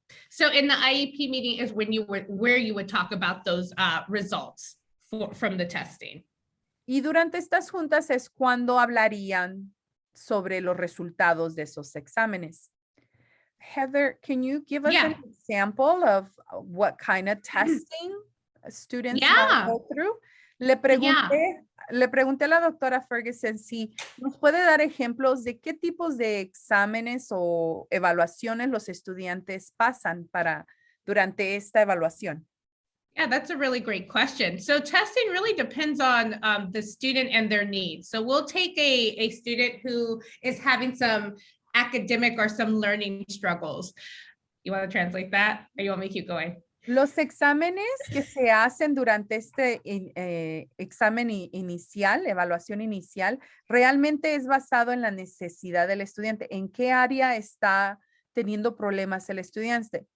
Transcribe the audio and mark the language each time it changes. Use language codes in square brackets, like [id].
[en] So in the IEP meeting is where you would talk about those results from the testing. [es] Y durante estas juntas es cuando hablarían sobre los resultados de esos exámenes. [en] Heather, can you give us an example of what kind of testing students might go through? [es] Le pregunté a la doctora Ferguson si nos puede dar ejemplos de qué tipos de exámenes o evaluaciones los estudiantes pasan durante esta evaluación. [en] Yeah, that's a really great question. So testing really depends on the student and their needs. So we'll take a student who is having some academic or some learning struggles. You want to translate that or you want me to keep going? [es] Los exámenes que se hacen durante este examen inicial, evaluación inicial, realmente es basado en la necesidad del estudiante. ¿En qué área está teniendo problemas el estudiante?